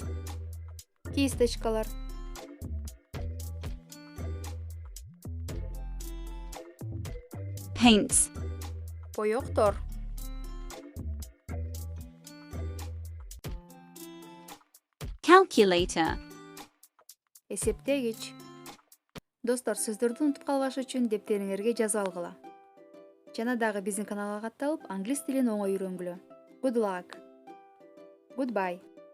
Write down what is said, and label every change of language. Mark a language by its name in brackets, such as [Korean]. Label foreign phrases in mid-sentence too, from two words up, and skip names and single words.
[Kyrgyz] Кисточкалар. [English] Paints. [Kyrgyz] Боёктор. [English] Calculator. [Kyrgyz] Эсептегич. Достор, сөздөрдү унутуп калбаш үчүн дептериңерге жазып алгыла. Жана дагы биздин каналга катталып, англис тилин оңой үйрөнгүлө. [English] Good luck. Goodbye.